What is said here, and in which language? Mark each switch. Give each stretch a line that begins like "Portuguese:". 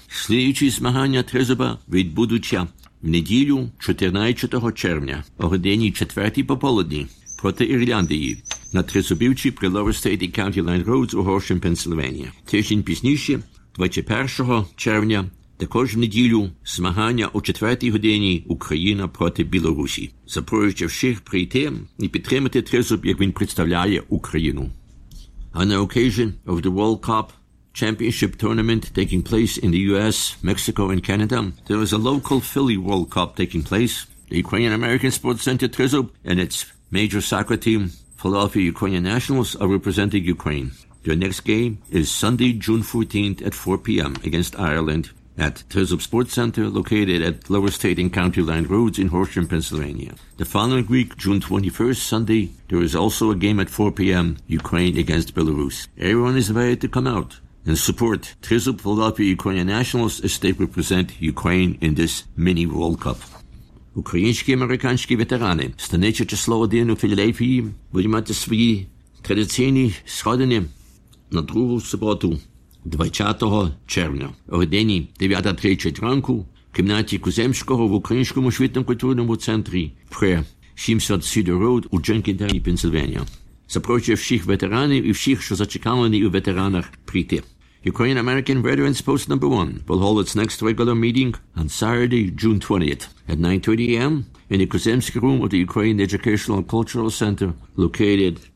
Ukrainian: Слідуючі змагання Тризуба відбудуться в неділю 14 червня о годині 4 пополудні проти Ірландії на Тризубівці при Lower State and County Line Roads у Горшем, Пенсильванія. Тиждень пізніше, 21 червня, також в неділю змагання о 4-й годині Україна проти Білорусі. Запрошую всіх прийти і підтримати Тризуб, як він представляє Україну.
English: On the occasion of the World Cup Championship Tournament taking place in the US, Mexico and Canada, there is a local Philly World Cup taking place. The Ukrainian-American Sports Center Tризуб and its major soccer team, Philadelphia Ukrainian Nationals, are representing Ukraine. Their next game is Sunday, June 14th at 4 p.m. against Ireland at Trizub Sports Center, located at Lower State and County Line Roads in Horsham, Pennsylvania. The following week, June 21st, Sunday, there is also a game at 4 p.m., Ukraine against Belarus. Everyone is invited to come out and support Trizub Philadelphia Ukrainian Nationals as they represent Ukraine in this mini World Cup.
Ukrainian: Українські-американські ветерани, станиче число один у Філадельфії, будуть мати свої традиційні сходини на другу суботу, 20 червня, о годині 9:30 ранку, в кімнаті Куземського в Українському освітньо-культурному центрі при 700 Cedar Road у Дженкінтоні, Пенсильванія. Запрошую всіх ветеранів і всіх, що зачекані у ветеранах, прийти.
English: Ukrainian-American Veterans Post No. 1 will hold its next regular meeting on Saturday, June 20th at 9:30 a.m. in the Kuzemsky Room of the Ukrainian Educational and Cultural Center located